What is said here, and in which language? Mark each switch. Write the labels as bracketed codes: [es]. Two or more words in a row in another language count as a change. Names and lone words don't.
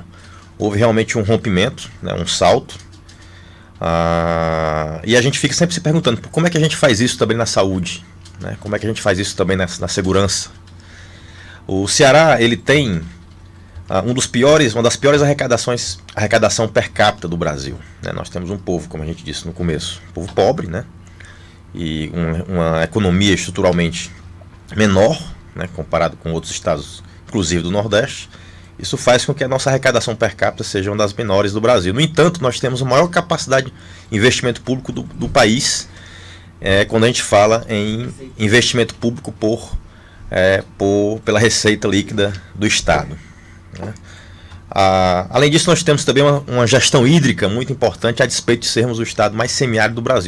[pt] Houve realmente um rompimento, né? Um salto. E a gente fica sempre se perguntando como é que a gente faz isso também na saúde, né? Como é que a gente faz isso também na segurança. O Ceará, ele tem uma das piores arrecadação per capita do Brasil, né? Nós temos um povo, como a gente disse no começo, um povo pobre, né? E uma economia estruturalmente menor, né, comparado com outros estados, inclusive do Nordeste. Isso faz com que a nossa arrecadação per capita seja uma das menores do Brasil. No entanto, nós temos a maior capacidade de investimento público do país, quando a gente fala em investimento público pela receita líquida do Estado. Né? Além disso, nós temos também uma gestão hídrica muito importante, a despeito de sermos o estado mais semiárido do Brasil.